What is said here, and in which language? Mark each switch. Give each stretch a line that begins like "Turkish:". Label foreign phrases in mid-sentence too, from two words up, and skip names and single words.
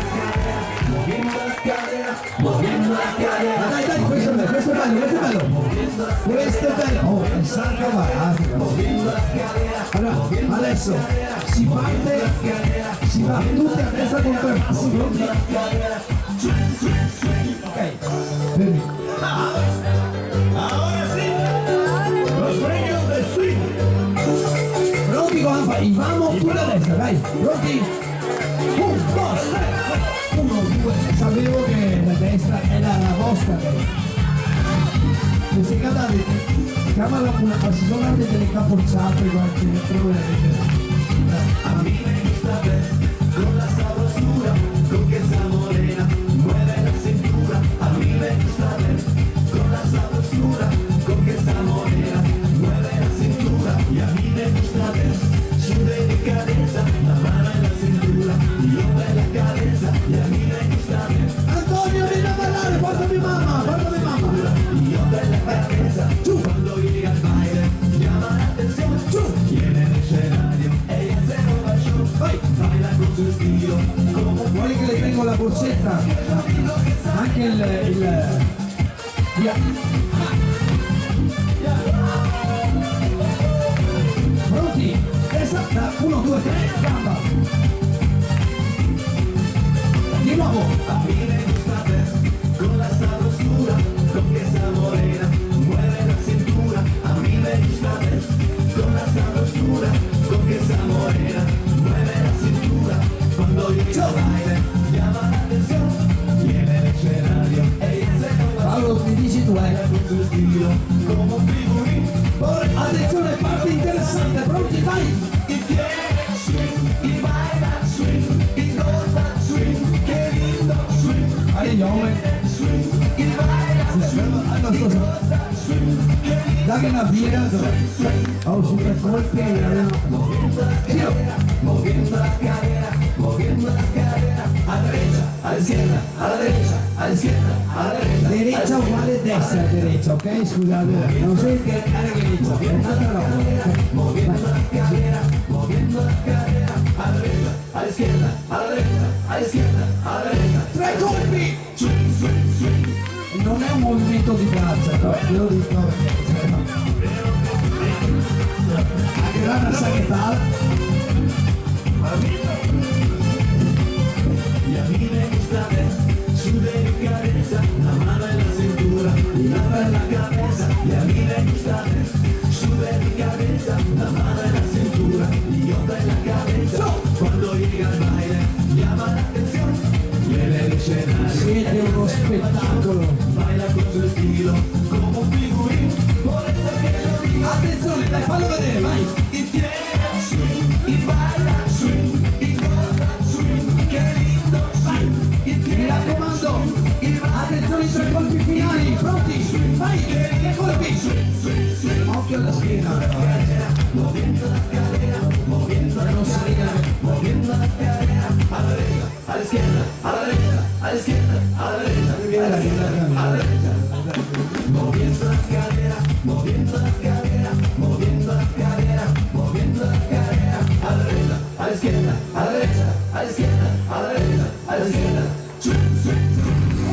Italian: Dai, questo è bello, questo è bello. questo è bello, oh, è sacra baratica. Allora, adesso si parte, si va tutti a testa con tre passi, pronti? Ok, fermi.
Spanish: Ahora sí, los premios del swing.
Italian: Pronti con la fa,
Spanish: y vamos
Italian: tutti a destra, dai, pronti? 1, 2, 3, 1, 2, sapevo che la destra era la vostra destra. E se cadate, chiamala una, si sono anche delle capocciate qualche prove
Spanish: A mí me gusta ver con la sabrosura con que esa morena mueve la cintura. A mí me gusta ver con la sabrosura con que esa morena mueve la cintura. Y a mí me gusta ver su delicadeza, la mano en la cintura y otra en la cabeza. Y a mí me gusta ver Antonio,
Italian: vieni a ballare, portami mamma, portami mamma.
Spanish: y otra en la cabeza. Cuando llega el baile llama la atención. Tiene el escenario, ella se roba el show. Baila con su estilo como
Italian: Vuoi che le tengo la borsetta? Anche il... Via. Pronti? Esatto, 1, 2, 3, gamba. Di nuovo.
Spanish: a mí me gusta ver con la sabrosura con que esa morena mueve la cintura. A mí me gusta ver con la sabrosura con que esa morena mueve la cintura. Cuando llega el baile llama la atención. Tiene el escenario, ella se roba
Italian: Paolo, mi dici tu,
Spanish: con su estilo como un figurín.
Italian: Attenzione, parte interessante, pronti, vai!
Spanish: Y tiene swing y baila swing y goza swing. Qué lindo swing.
Italian: Allez, gli uomini.
Spanish: Swing y baila
Italian: Allora, sto
Spanish: swing. Qué lindo
Italian: dai che una birra, oh, super colpi, Giro.
Spanish: moviendo las caderas, moviendo las caderas, a la derecha, a la izquierda, a la derecha, a la izquierda, a la derecha.
Italian: Derecha uguale destra, derecha, ok? Scusate, non so che è derecha, è un'altra roba.
Spanish: Moviendo las caderas, moviendo las caderas, a la derecha, a la izquierda, a la derecha, a la izquierda, a la derecha.
Italian: 3 colpi!
Spanish: Swing, swing, swing.
Italian: Non è un movimento di braccia, no, ve lo dico perché a grana sagitale.
Spanish: Y a mí me gusta ver su delicadeza, la mano en la cintura y la otra en la cabeza. Y a mí me gusta ver su delicadeza, la mano en la cintura y otra en la cabeza. Cuando llega el baile llama la atención. Tiene el escenario,
Italian: Siete uno spettacolo.
Spanish: baila con su estilo como un figurín. Por eso que yo digo,
Italian: Attenzione, dai, fallo vedere, vai!
Spanish: y tiene swing y baila swing y goza swing. Qué lindo swing. Y
Italian: Mi
Spanish: tiene
Italian: raccomando, attenzione ai 3 colpi finali, pronti? Vai, 3 colpi! Occhio alla schiena,
Spanish: moviendo las caderas, moviendo las
Italian: non salire.
Spanish: moviendo las caderas, a la derecha, a la izquierda, a la derecha, a la izquierda, a la derecha, a la izquierda, a la derecha. Moviendo las caderas, moviendo las caderas, moviendo las caderas, moviendo las caderas, a la derecha, a la izquierda, a la derecha, a la izquierda, a la derecha, a la izquierda. Swing, swing, swing.